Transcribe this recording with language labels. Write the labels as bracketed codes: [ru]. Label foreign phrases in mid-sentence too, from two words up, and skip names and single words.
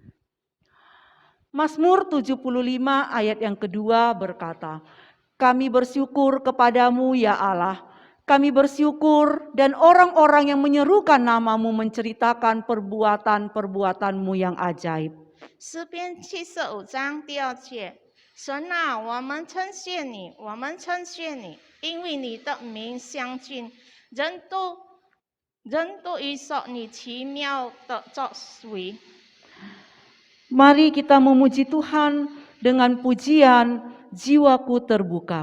[id] Mazmur 75 ayat yang kedua berkata, kami bersyukur kepadamu ya Allah. Kami bersyukur dan orang-orang yang menyerukan nama-Mu menceritakan perbuatan-perbuatan-Mu yang ajaib. [zh] 诗篇75章第2节，神啊，我们称谢你，我们称谢你，因为你的名相近，人都预说你奇妙的作为。 [id] Mari kita memuji Tuhan dengan pujian jiwaku terbuka.